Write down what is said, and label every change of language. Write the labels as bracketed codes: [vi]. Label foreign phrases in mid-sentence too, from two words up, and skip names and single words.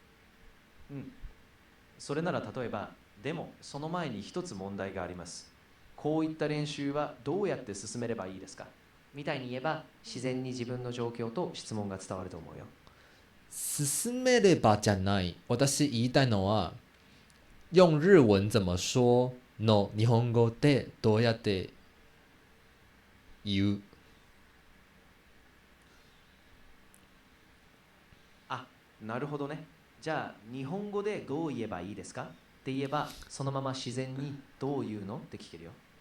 [ja] うん。それなら例えば、でもその前に一つ問題があります。こういった練習はどうやって進めればいいですかみたいに言えば自然に自分の状況と質問が伝わると思うよ。進めればじゃない。私言いたいのは、 [zh] 用日文怎么说 [ja] の日本語でどうやって言う。あ、なるほどね。じゃあ日本語でどう言えばいいですかって言えばそのまま自然にどう言うのって聞けるよ。